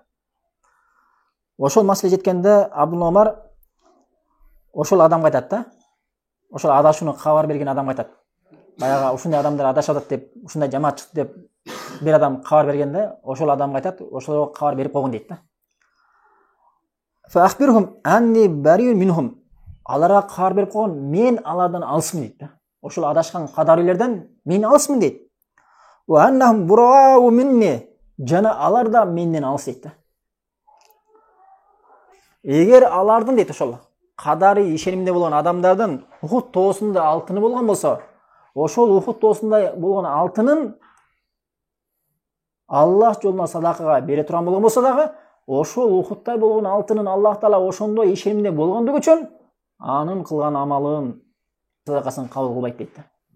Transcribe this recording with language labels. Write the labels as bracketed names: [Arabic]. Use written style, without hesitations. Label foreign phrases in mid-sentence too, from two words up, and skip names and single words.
[Kyrgyz] Ошол маселе жеткенде Абдул Омар ошол адамга айтат да. Ошол адашууну кабар берген адамга айтат. Баягы ушундай адамдар адашып атат деп, ушундай жамаат чыкты деп бир адам кабар бергенде, ошол адамга айтат, ошол кабар берип койгон дейт да. [Arabic] فأخبرهم أني بريء منهم. [Kyrgyz] Аларга кабар берип койгон, мен алардан алысмын дейт да. Ошол адашкан кадарилерден мен алысмын дейт. [Arabic] وأنهم برآء مني, [Kyrgyz] жана алар да менден алыс дейт да. Эгер алардын дейт ошол кадари ишенимде болгон адамдардын Ухуд тоосунда алтыны болгон болсо, ошол Ухуд тоосунда болгон алтынын Аллах жолуна садакага бере турган болгон болсо дагы, ошол Ухудтай болгон алтынын Аллах Таала ошондой ишенимде болгондугу үчүн анын кылган амалын, садакасын кабыл кылбайт дейт да.